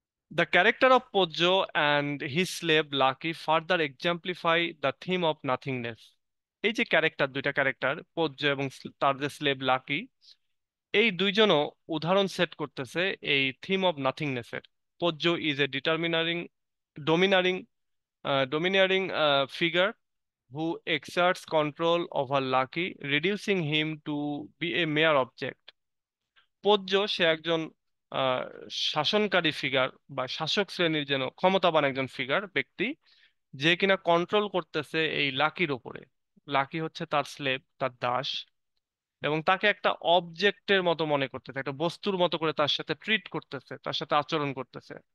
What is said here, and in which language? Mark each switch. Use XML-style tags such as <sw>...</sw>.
<en>The character of Poggio and his slave Lucky further exemplify the theme of nothingness.</en> <bn>এই যে character, দুইটা character পোজ্জো এবং তার যে স্লেভ লাকি, এই দুইজনও উদাহরণ সেট করতেছে এই থিম অফ নাথিংনেস এর।</bn> <en>Pozzo is a domineering domineering figure who exerts control over Lucky, reducing him to be a mere object.</en> <bn>পোজ্য সে একজন আহ, শাসনকারী ফিগার বা শাসক শ্রেণীর যেন ক্ষমতাবান একজন ফিগার, ব্যক্তি, যে কিনা কন্ট্রোল করতেছে এই লাকির ওপরে। লাকি হচ্ছে তার স্লেভ, তার দাস, এবং তাকে একটা অবজেক্টের মতো মনে করতেছে, একটা বস্তুর মতো করে তার সাথে ট্রিট করতেছে, তার সাথে আচরণ করতেছে।</bn>